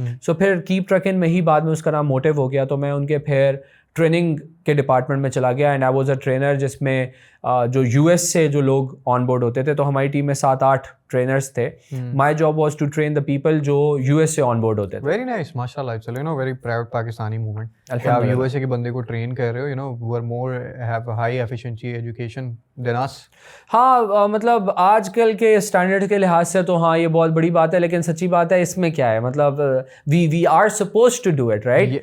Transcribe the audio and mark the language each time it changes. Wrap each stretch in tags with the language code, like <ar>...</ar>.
<ur>سو پھر کیپ ٹرکن میں ہی بعد میں اس کا نام موٹیو ہو گیا, تو میں ان کے پھر ٹریننگ کے ڈپارٹمنٹ میں چلا گیا.</ur> <en>and I was a trainer,</en> <ur>جس میں جو US سے جو لوگ آن بورڈ ہوتے تھے, تو ہماری ٹیم میں 7-8 ٹرینرس تھے.</ur> <en>my job was to train the people</en> <ur>جو US سے آن بورڈ ہوتے تھے.</ur> <en>Very nice ماشاء اللہ. چلو ویری پراؤڈ پاکستانی موومنٹ.</en> <ur>آپ USA کے بندے کو ٹرین کر رہے ہو,</ur> <en>who are more have high efficiency education than us.</en> <ur>ہاں مطلب آج کل کے اسٹینڈرڈ کے لحاظ سے تو ہاں یہ بہت بڑی بات ہے, لیکن سچی بات ہے اس میں کیا ہے, مطلب</ur> <en>we are supposed to do it, right?</en>